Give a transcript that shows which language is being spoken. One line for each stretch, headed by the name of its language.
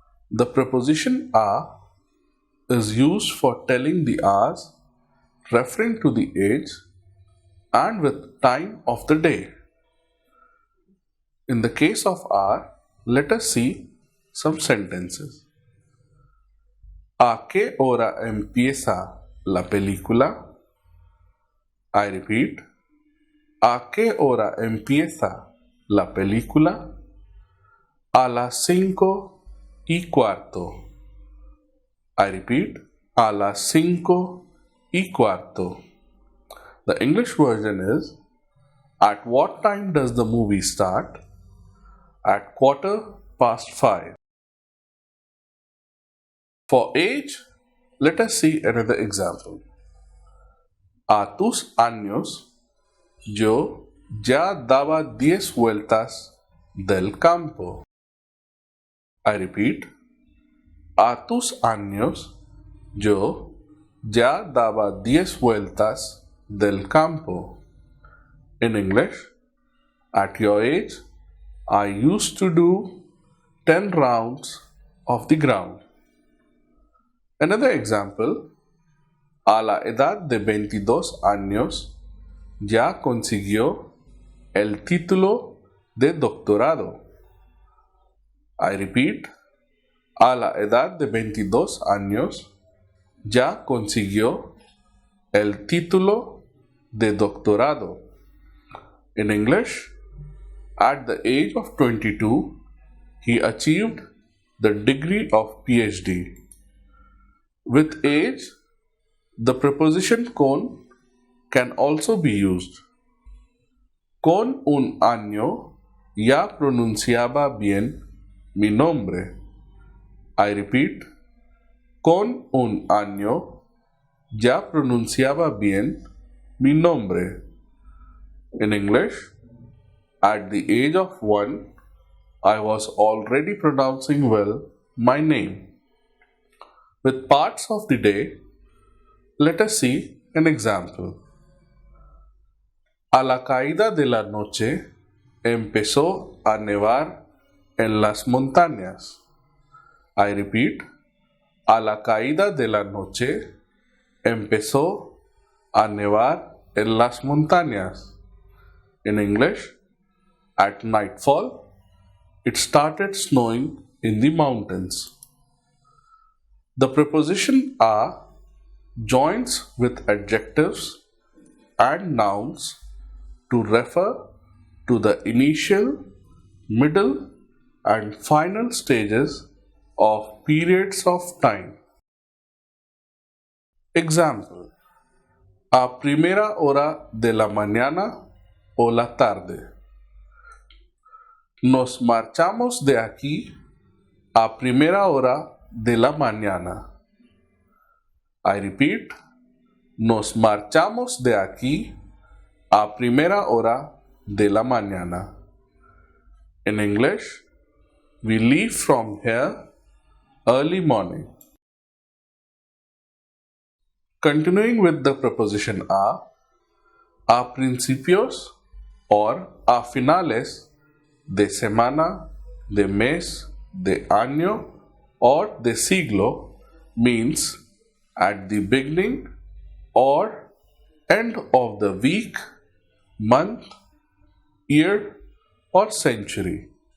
English: The preposition a is used for telling the hours, referring to the age, and with time of the day. In the case of are, let us see some sentences.
Spanish: ¿A qué hora empieza la película?
English: I repeat.
Spanish: ¿A qué hora empieza la película? A las 5:15.
English: I repeat.
Spanish: a las 5:15.
English: The English version is, at what time does the movie start? At 5:15. For age, let us see another example.
Spanish: A tus años, yo ya daba 10 vueltas del campo.
English: I repeat.
Spanish: A tus años, yo ya daba 10 vueltas del campo.
English: In English, at your age, I used to do 10 rounds of the ground. Another example,
Spanish: a la edad de 22 años, ya consiguió el título de doctorado.
English: I repeat,
Spanish: a la edad de 22 años, ya consiguió el título de doctorado.
English: In English, at the age of 22, he achieved the degree of PhD. With age, the preposition con can also be used.
Spanish: Con un año ya pronunciaba bien mi nombre.
English: I repeat,
Spanish: con un año ya pronunciaba bien mi nombre.
English: In English, at the age of 1, I was already pronouncing well my name. With parts of the day, let us see an example.
Spanish: A la caída de la noche empezó a nevar en las montañas.
English: I repeat,
Spanish: a la caída de la noche empezó a nevar en las montañas.
English: In English, at nightfall, it started snowing in the mountains. The preposition a joins with adjectives and nouns to refer to the initial, middle, and final stages of periods of time.
Spanish: Example: a primera hora de la mañana o la tarde. Nos marchamos de aquí a primera hora de la mañana.
English: I repeat,
Spanish: nos marchamos de aquí a primera hora de la mañana.
English: In English, we leave from here early morning. Continuing with the preposition a principios or a finales de semana, de mes, de año, or de siglo means at the beginning or end of the week, month, year, or century.